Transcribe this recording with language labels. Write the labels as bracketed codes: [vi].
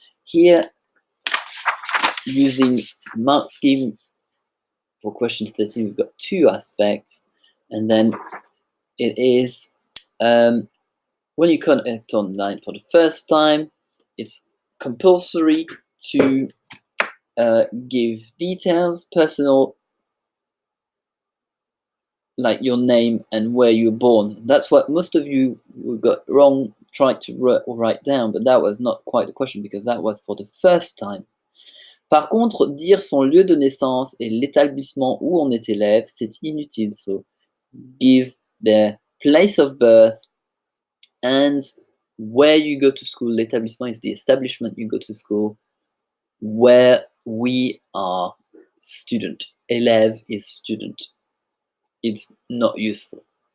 [en] Here, using mark scheme for question 13, we've got 2 aspects, and then it is when you connect online for the first time, it's compulsory to give details, personal, like your name and where you were born. That's what most of you who got wrong tried to write down, but that was not quite the question because that was for the first time. [fr] Par contre, dire son lieu de naissance et l'établissement où on est élève, c'est inutile. So [en] give their place of birth and where you go to school. L'établissement is the establishment you go to school. Where we are student. Élève is student. It's not useful.